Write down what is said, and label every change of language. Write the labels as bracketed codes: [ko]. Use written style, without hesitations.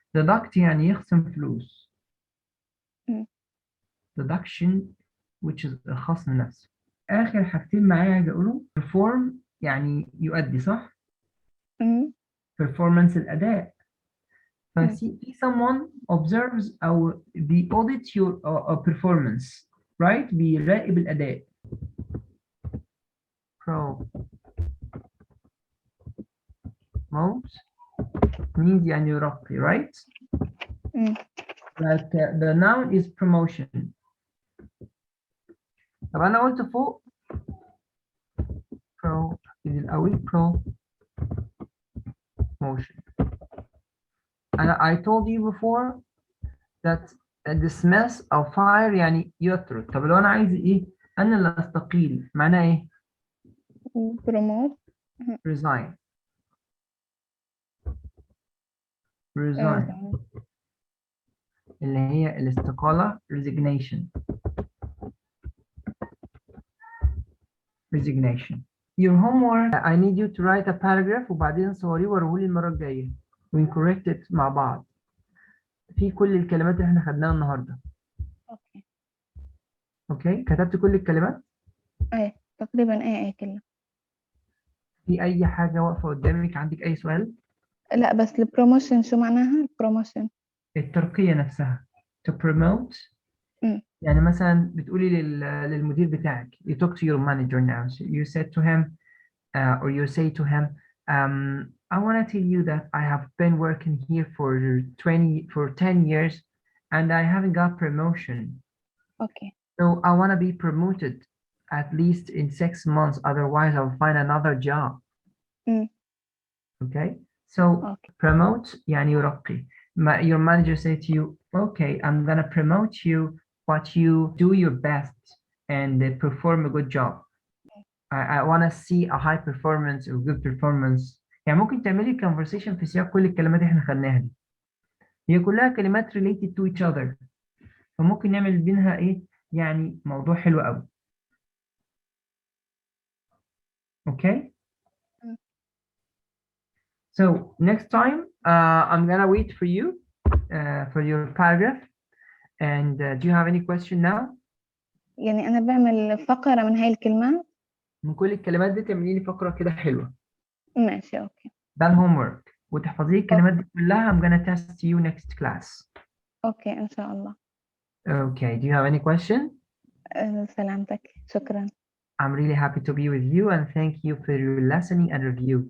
[ar] Deduct يعني يخصم فلوس. [en] Deduction which is الخصم نفسه. [ar] آخر حاجتين معايا عايز أقوله perform يعني يؤدي صح؟ Performance الأداء. [en] ففي someone observes أو audit your performance, right? [ar] بيراقب الأداء. [en] Promote means يعني يرقي, right? Like the noun is promotion. [ar] طب أنا قلت فوق الأول promotion. [en] I told you before that dismiss أو fire يعني يطرد. [ar] طب لو أنا عايز إيه؟ أنا اللي أستقيل معناه إيه؟ [en] promote. resign. [ar] اللي هي الاستقالة resignation. [en] Your homework I need you to write a paragraph [ar] وبعدين صوريه وريهولي المرة الجاية [en] we correct it [ar] مع بعض في كل الكلمات اللي احنا خدناها النهاردة. اوكي كتبت كل الكلمات؟ تقريبا اي كلمة. في اي حاجة واقفة قدامك عندك اي سؤال؟ لا بس البروموشن شو معناها البروموشن؟ الترقية نفسها [en] to promote. [ar] يعني مثلا بتقولي للمدير بتاعك [en] you talk to your manager now so you said to him or you say to him I want to tell you that I have been working here for 10 years and I haven't got promotion. Okay. So I want to be promoted at least in 6 months, otherwise I'll find another job. Okay, so promote يعني يرقي. Your manager say to you, okay, I'm gonna promote you, but you do your best and perform a good job. I want to see a high performance or good performance [ar] يعني ممكن تعملي conversation في سياق كل الكلمات اللي احنا خدناها دي، هي كلها كلمات [en] related to each other، [ar] فممكن نعمل بينها ايه يعني موضوع حلو قوي. [en] Okay. So next time I'm gonna wait for you for your paragraph. And do you have any question now? [ar] يعني أنا بعمل فقرة من هاي الكلمات. من كل الكلمات دي تعملي لي فقرة كده حلوة. ماشي أوكي. ده الهوم ورك، وتحفظي الكلمات دي كلها. [en] I'm gonna test you next class. [ar] أوكي إن شاء الله. [en] Okay. Do you have any question? [ar] سلامتك. شكرا. [en] I'm really happy to be with you and thank you for your listening and review.